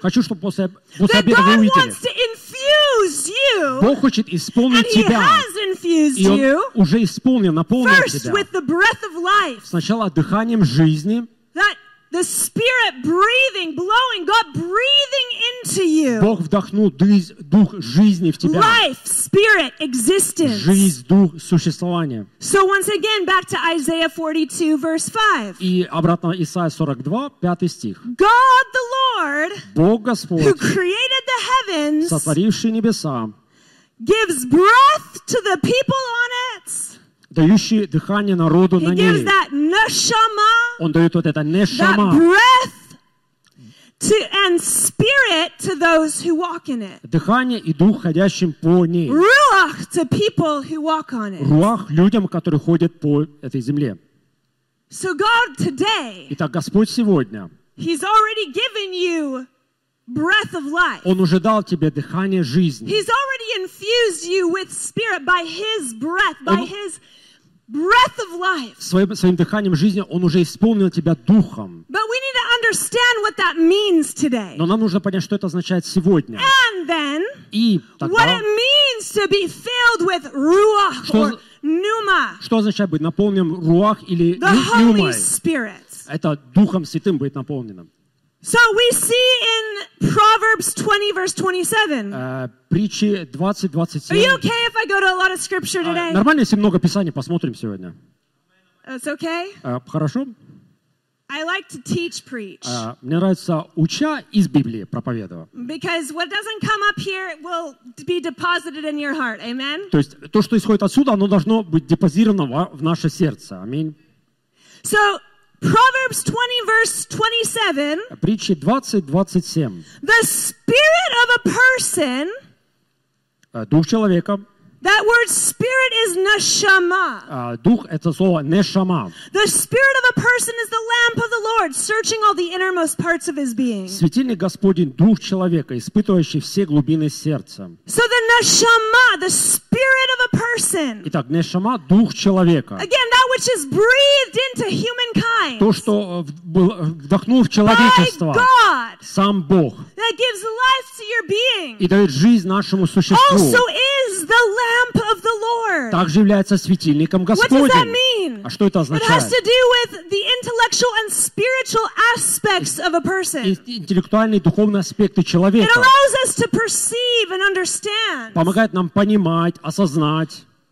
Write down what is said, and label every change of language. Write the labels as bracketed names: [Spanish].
[Russian] Хочу, чтобы после обеда вы увидели. [English] That God wants to infuse you. [Russian] Бог хочет исполнить тебя. [English] And He has infused you. [Russian] И Он уже исполнил, наполнил [English] first, [Russian] тебя. [English] First with the breath of life. [Russian] Сначала дыханием жизни. [English] The Spirit breathing, blowing, God breathing into you. [Russian] Бог вдохнул дух жизни в тебя. [English] Life, Spirit, existence. [Russian] Жизнь, дух, существование. [English] So once again, back to Isaiah 42, verse 5. [Russian] И обратно Исаия 42, 5 стих. [English] God the Lord, [Russian] Бог Господь, [English] who created the heavens, [Russian] сотворивший небеса, [English] gives breath to the people on it. [Russian] Дающий дыхание народу на ней. [Hebrew] Neshama, [Russian] он дает вот это нешама. Дыхание и дух, ходящим по ней. [English] Руах, to people who walk on it. [Russian] Руах людям, которые ходят по этой земле. [English] So God today, [Russian] итак, Господь сегодня, [English] He's already given you breath of life. [Russian] Он уже дал тебе дыхание жизни. [English] He's already infused you with spirit by His breath, by His breath of life. [Russian] Своим дыханием жизни Он уже исполнил тебя духом. [English] But we need to understand what that means today. [Russian] Но нам нужно понять, что это означает сегодня. [English] And then, [Russian] и тогда, [English] what it means to be filled with ruach [Russian] что, [English] or pneuma. [Russian] Что означает быть наполненным руах или пнеумой? Это духом святым быть наполненным. [English] So we see in Proverbs 20, verse 27. [Russian] Притчи 20, 27. [English] Are you okay if I go to a lot of scripture today? [Russian] Нормально, если много писаний посмотрим сегодня. [English] It's okay? [Russian] Хорошо? [English] I like to teach, preach. [Russian] Мне нравится уча из Библии, проповедовать. [English] Because what doesn't come up here will be deposited in your heart. Amen? [Russian] То есть то, что исходит отсюда, оно должно быть депозировано в наше сердце. Аминь. [English] So, Proverbs 20, verse 27. [Russian] Притчи 20:27. [English] The spirit of a person. [Russian] Дух человека. [English] That word spirit is neshama. [Russian] Дух это слово neshama. [English] The spirit of a person is the lamp of the Lord, searching all the innermost parts of his being. [Russian] Светильник Господень дух человека, испытывающий все глубины сердца. [English] So the neshama, the spirit of a person. [Russian] Итак, neshama дух человека. [English] Again, that which is breathed into humankind. [Russian] То, что вдохнул в человечество. [English] By God. [Russian] Сам Бог. [English] That gives life to your being. [Russian] И дает жизнь нашему существу. [English] Also is the lamp of the Lord. [Russian] Также является светильником Господним. [English] What does that mean? [Russian] А что это означает? [English] It has to do with the intellectual and spiritual aspects of a person. [Russian] Интеллектуальные, духовные аспекты человека. [English] It allows us to perceive and understand. [Russian] Помогает нам понимать, осознать.